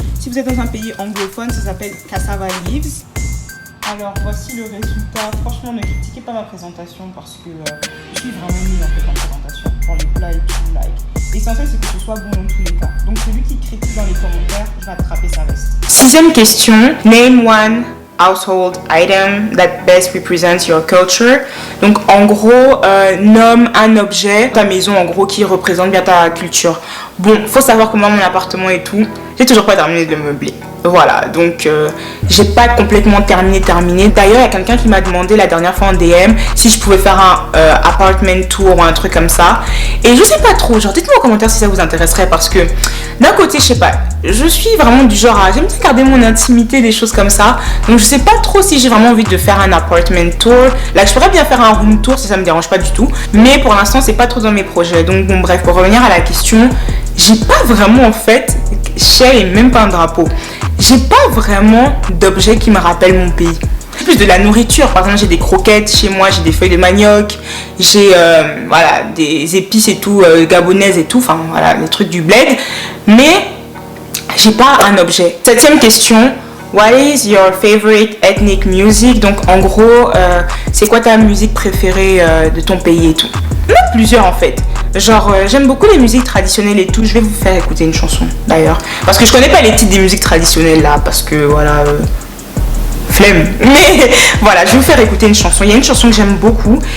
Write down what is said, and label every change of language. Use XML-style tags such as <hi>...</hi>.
<fr>Si vous êtes dans un pays anglophone, ça s'appelle cassava leaves. Alors, voici le résultat. Franchement, ne critiquez pas ma présentation parce que je suis vraiment nulle en fait en présentation. Pour les plats et tout, like. L'essentiel, c'est que ce soit bon dans tous les cas. Donc, celui qui critique dans les commentaires, je vais attraper sa veste. 6e question.</fr> <en>Name one household item that best represents your culture.</en> <fr>Donc, en gros, nomme un objet, ta maison, en gros, qui représente bien ta culture. Bon, faut savoir que moi, mon appartement et tout, j'ai toujours pas terminé de le meubler. Voilà, donc j'ai pas complètement terminé. D'ailleurs, il y a quelqu'un qui m'a demandé la dernière fois en DM si je pouvais faire un apartment tour ou un truc comme ça. Et je sais pas trop, genre dites-moi en commentaire si ça vous intéresserait parce que d'un côté, je sais pas, je suis vraiment du genre à j'aime bien garder mon intimité, des choses comme ça. Donc je sais pas trop si j'ai vraiment envie de faire un apartment tour. Là, je pourrais bien faire un room tour si ça me dérange pas du tout. Mais pour l'instant, c'est pas trop dans mes projets. Donc bon, bref, pour revenir à la question, j'ai pas vraiment en fait, Shell et même pas un drapeau. J'ai pas vraiment d'objet qui me rappelle mon pays. C'est plus de la nourriture. Par exemple, j'ai des croquettes chez moi, j'ai des feuilles de manioc, j'ai voilà, des épices et tout, gabonaises et tout, enfin voilà, les trucs du bled. Mais j'ai pas un objet. 7e question.</fr> <en>What is your favorite ethnic music?</en> <fr>Donc en gros, c'est quoi ta musique préférée de ton pays et tout? Il y en a plusieurs en fait. Genre j'aime beaucoup les musiques traditionnelles et tout. Je vais vous faire écouter une chanson d'ailleurs. Parce que je connais pas les titres des musiques traditionnelles là. Parce que voilà, flemme. Mais voilà, je vais vous faire écouter une chanson. Il y a une chanson que j'aime beaucoup.</fr>